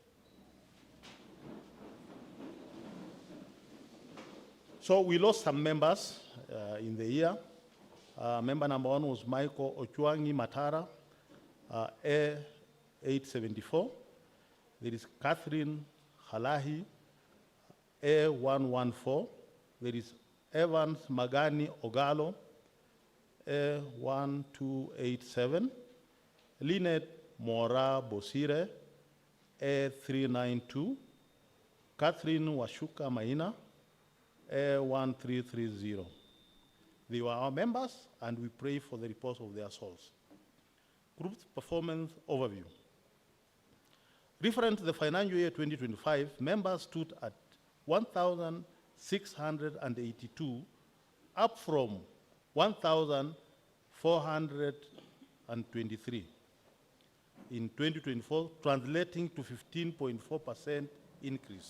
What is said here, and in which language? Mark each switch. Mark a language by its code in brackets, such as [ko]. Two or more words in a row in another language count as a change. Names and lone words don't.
[en] So we lost some members in the year. Member number 1 was Michael Ochuangi Matara, A874. There is Catherine Halahi, A114. There is Evans Magani Ogalo, A1287. Lynette Mora Bosire, A392. Catherine Washuka Maina, A1330. They were our members, and we pray for the repose of their souls. Group performance overview. Referring to the financial year 2025, members stood at 1,682, up from 1,423 in 2024, translating to 15.4% increase.